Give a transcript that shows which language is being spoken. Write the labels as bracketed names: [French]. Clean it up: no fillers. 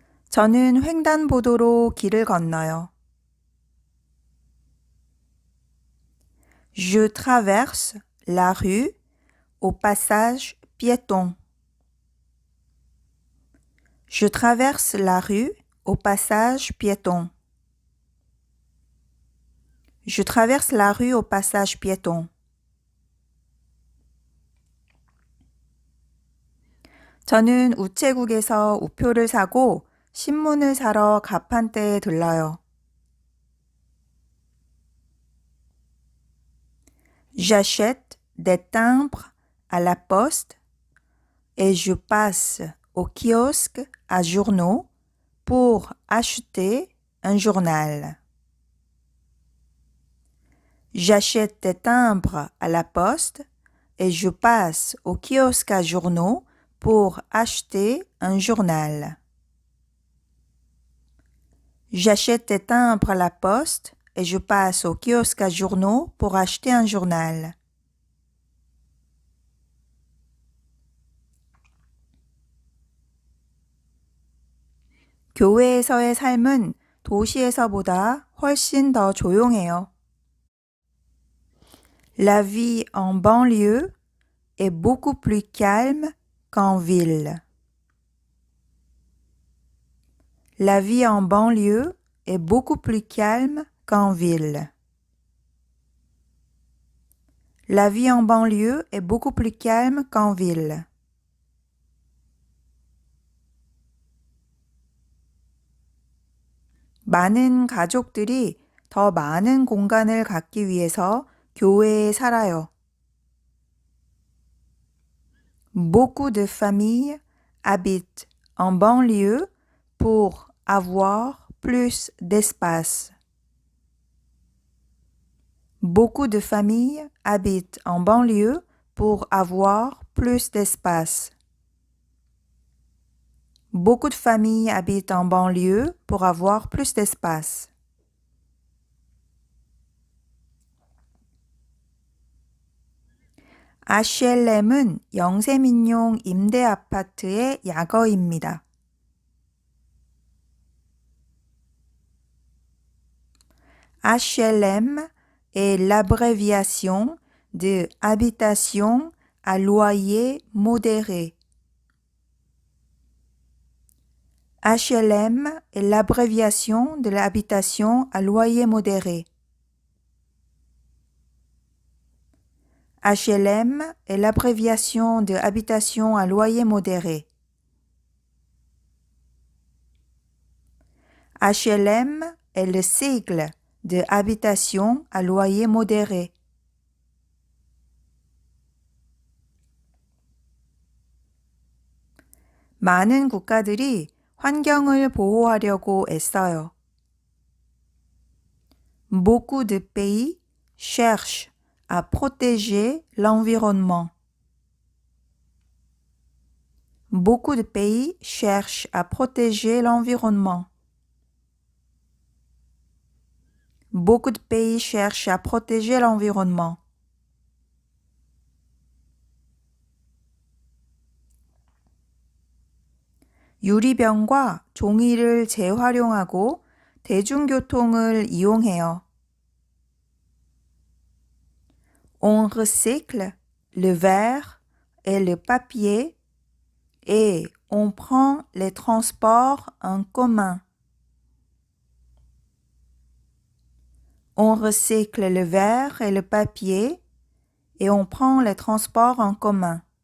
[Korean] 저는 횡단보도로 길을 건너요. [French] Je traverse la rue au passage piéton. Je traverse la rue au passage piéton. Je traverse la rue au passage piéton. [Korean] 저는 우체국에서 우표를 사고 신문을 사러 가판대에 들러요. [French] J'achète des timbres à la poste et je passe au kiosque à journaux pour acheter un journal. J'achète des timbres à la poste et je passe au kiosque à journaux pour acheter un journal. J'achète des timbres à la poste et je passe au kiosque à journaux pour acheter un journal. [Korean] 교외에서의 삶은 도시에서보다 훨씬 더 조용해요. [French] La vie en banlieue est beaucoup plus calme qu'en ville. La vie en banlieue est beaucoup plus calme qu'en ville. La vie en banlieue est beaucoup plus calme qu'en ville. [Korean] 많은 가족들이 더 많은 공간을 갖기 위해서 교외에 살아요. [French] Beaucoup de familles habitent en banlieue pour avoir plus d'espace. Beaucoup de familles habitent en banlieue pour avoir plus d'espace. Beaucoup de familles habitent en banlieue pour avoir plus d'espace. [Korean] HLM은 영세민용 임대 아파트의 약어입니다. [French] HLM est l'abréviation de habitation à loyer modéré. HLM est l'abréviation de l'habitation à loyer modéré. HLM est l'abréviation de habitation à loyer modéré. HLM est le sigle de habitation à loyer modéré. [Korean] 많은 국가들이 환경을 보호하려고 애써요. [French] Beaucoup de pays cherchent à protéger l'environnement. Beaucoup de pays cherchent à protéger l'environnement. Beaucoup de pays cherchent à protéger l'environnement. [Korean] 유리병과 종이를 재활용하고 대중교통을 이용해요. [French] On recycle le verre et le papier et on prend les transports en commun. On recycle le verre et le papier et on prend les transports en commun.